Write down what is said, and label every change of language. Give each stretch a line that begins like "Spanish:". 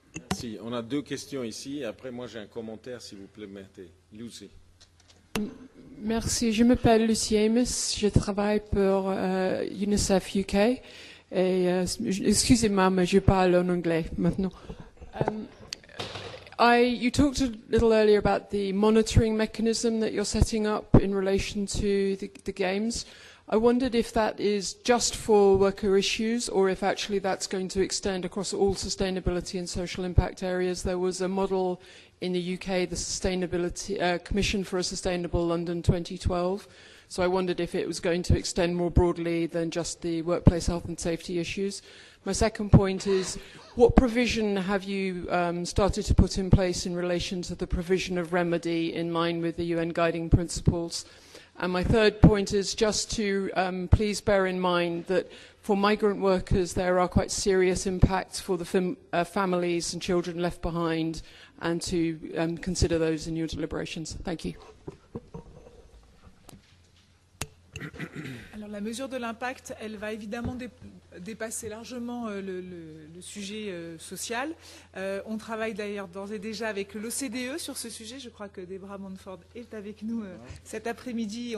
French: Merci. On a deux questions ici. Après, moi, j'ai un commentaire, si vous permettez. Lucie. Merci. Je m'appelle Lucie Amos. Je travaille pour UNICEF UK. Et excusez-moi, mais je parle en anglais maintenant.
English: You talked a little earlier about the monitoring mechanism that you're setting up in relation to the games. I wondered if that is just for worker issues or if actually that's going to extend across all sustainability and social impact areas. There was a model in the UK, the Sustainability Commission for a Sustainable London 2012. So I wondered if it was going to extend more broadly than just the workplace health and safety issues. My second point is, what provision have you started to put in place in relation to the provision of remedy in line with the UN guiding principles? And my third point is just to please bear in mind that for migrant workers there are quite serious impacts for the families and children left behind, and to consider those in your deliberations. Thank you.
French: Alors la mesure de l'impact, elle va évidemment dépasser largement le sujet social. On travaille d'ailleurs d'ores et déjà avec l'OCDE sur ce sujet. Je crois que Deborah Montford est avec nous cet après-midi.